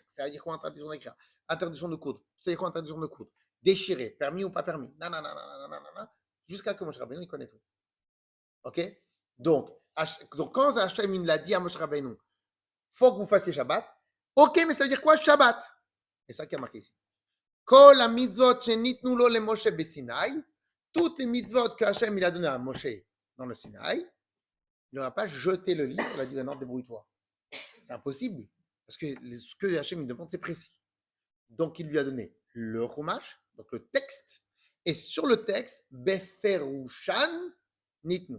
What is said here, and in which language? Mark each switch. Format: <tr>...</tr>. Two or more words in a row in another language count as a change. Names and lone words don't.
<fr>Ça veut dire quoi interdiction d'écrire? Interdiction de coudre. C'est quoi interdiction de coudre? Déchirer. Permis ou pas permis? Jusqu'à que Moshe Rabbeinu, il connaît tout. Ok? Donc quand Hachem il l'a dit à Moshe Rabbeinu, faut que vous fassiez Shabbat. Ok, mais ça veut dire quoi Shabbat? C'est ça qui a marqué ici.</fr> <he>כל מצוות שניתנו לו למשה בסיני.</he> <fr>Toutes les mitzvot que Hachem il a donné à Moshe dans le Sinaï, il n'aura pas jeté le livre, il a dit maintenant débrouille-toi. C'est impossible. Parce que ce que Hachem lui demande, c'est précis. Donc il lui a donné le chumash, donc le texte, et sur le texte,</fr> <he>בפירושן ניתנו.</he>